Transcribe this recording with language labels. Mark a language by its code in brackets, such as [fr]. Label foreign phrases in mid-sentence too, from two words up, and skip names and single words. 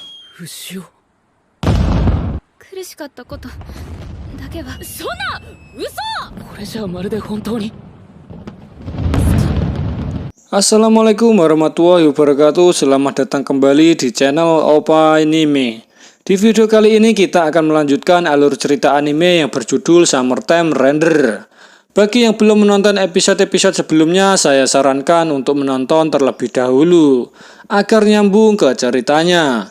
[ja] 牛尾。苦しかったことだけは。そんな嘘。これじゃまるで本当に。 [ar] السلام عليكم ورحمة الله وبركاته. [id] Selamat datang kembali di channel Opa Anime. Di video kali ini kita akan melanjutkan alur cerita anime yang berjudul Summertime Render. Bagi yang belum menonton episode-episode sebelumnya, saya sarankan untuk menonton terlebih dahulu agar nyambung ke ceritanya.